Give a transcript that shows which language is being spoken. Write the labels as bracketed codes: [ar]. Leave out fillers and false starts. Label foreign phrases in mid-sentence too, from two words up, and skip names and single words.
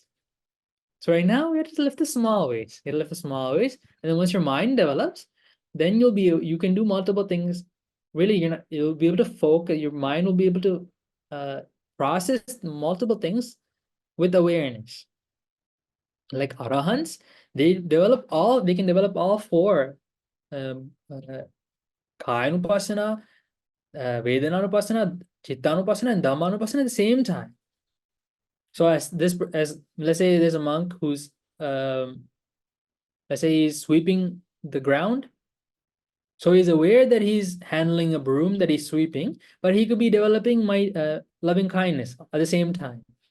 [en] So right now we have to lift the small weights. You gotta lift the small weights, and then once your mind develops, then you can do multiple things. Really, you'll be able to focus, your mind will be able to process multiple things with awareness. Like arahants, they can develop all 4 [pi] kaya-nupassana, Vedana-nupassana, Chitta-nupassana, [en] and Dhamma-nupassana at the same time. So as let's say there's a monk who's let's say he's sweeping the ground. So he's aware that he's handling a broom that he's sweeping, but he could be developing my loving kindness at the same time.